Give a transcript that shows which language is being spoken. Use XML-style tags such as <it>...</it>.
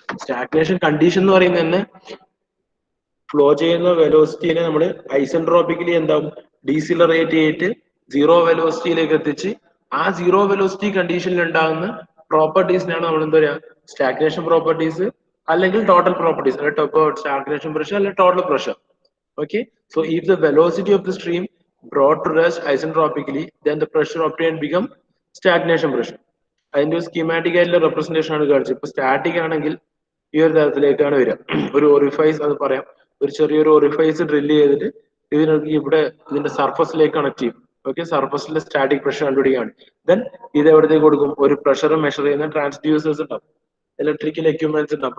<ml>Stagnation condition എന്ന് പറയുന്നത് തന്നെ ഫ്ലോ ചെയ്യുന്ന വെലോസിറ്റിനെ നമ്മൾ ഐസെൻട്രോപിക്കലി എന്താവും ഡീസിലറേറ്റ് ചെയ്തിട്ട് സീറോ വെലോസിറ്റിയിലേക്ക് എത്തിച്ച് ആ സീറോ വെലോസിറ്റി കണ്ടീഷനിൽ ഉണ്ടാകുന്ന പ്രോപ്പർട്ടീസിനാണ് നമ്മൾ എന്താ പറയുക സ്റ്റാഗ്നേഷൻ പ്രോപ്പർട്ടീസ് അല്ലെങ്കിൽ ടോട്ടൽ പ്രോപ്പർട്ടീസ്, സ്റ്റാഗ്നേഷൻ പ്രഷർ അല്ലെങ്കിൽ total pressure.</ml> <en>Okay, so if the velocity of the stream brought to rest isentropically, then the pressure obtained become stagnation pressure.</en> <ml>അതിന്റെ ഒരു സ്കീമാറ്റിക് ആയിട്ടുള്ള റെപ്രസെന്റേഷൻ ആണ് കാണിച്ചത്. ഇപ്പൊ സ്റ്റാറ്റിക് ആണെങ്കിൽ ഈ ഒരു തരത്തിലേക്കാണ് വരിക. ഒരു ഒറിഫൈസ് അത് പറയാം, ഒരു ചെറിയൊരു ഒറിഫൈസ് ഡ്രില്ല് ചെയ്തിട്ട് ഇതിനൊക്കെ ഇവിടെ ഇതിന്റെ സർഫസിലേക്ക് കണക്ട് ചെയ്യും. Okay, സർഫസിലെ static pressure കണ്ടുപിടിക്കുകയാണ്. ദെൻ ഇത് എവിടത്തേക്ക് കൊടുക്കും, ഒരു പ്രഷർ മെഷർ ചെയ്യുന്ന ട്രാൻസ്ഡ്യൂസേഴ്സ് ഉണ്ടാവും, ഇലക്ട്രിക്കൽ എക്യുപ്മെന്റ്സ് ഉണ്ടാവും.</ml>